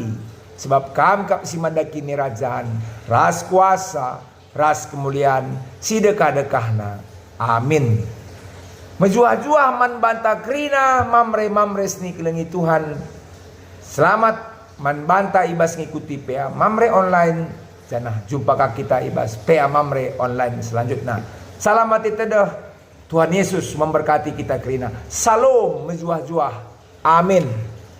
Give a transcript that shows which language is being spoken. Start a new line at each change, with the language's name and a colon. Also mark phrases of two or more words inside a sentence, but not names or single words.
Batak Karo: Sebab kami kap si mandakini rajaan, ras kuasa, ras kemuliaan, si dekah-dekahna. Amin. Mejuah-juah man banta krina mamre sni kelengi Tuhan. Selamat man banta ibas ngikuti PA mamre online. Janah jumpa kita ibas PA mamre online selanjutnya. Selamat itedah.
Indonesian: Tuhan Yesus memberkati kita krina.
Batak Karo: Salam mejuah-juah. Amin.